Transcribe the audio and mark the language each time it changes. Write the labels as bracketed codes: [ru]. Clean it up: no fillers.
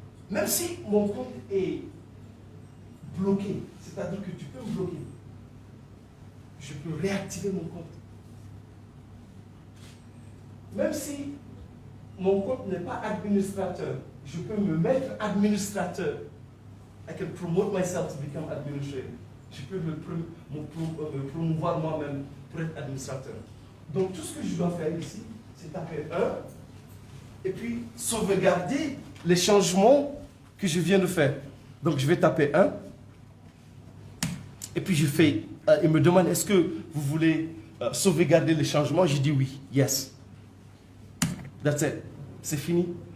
[fr] Même si mon compte est bloqué, c'est-à-dire que tu peux me bloquer, je peux réactiver mon compte. Même si mon compte n'est pas administrateur, je peux me mettre administrateur. [en] I can promote myself to become administrator. [fr] Je peux me promouvoir moi-même pour être administrateur. Donc tout ce que je dois faire ici, c'est taper 1 et puis sauvegarder les changements que je viens de faire. Donc je vais taper 1 et puis je fais, il me demande est-ce que vous voulez sauvegarder les changements? Je dis oui, [en] yes. That's it. [fr] C'est fini.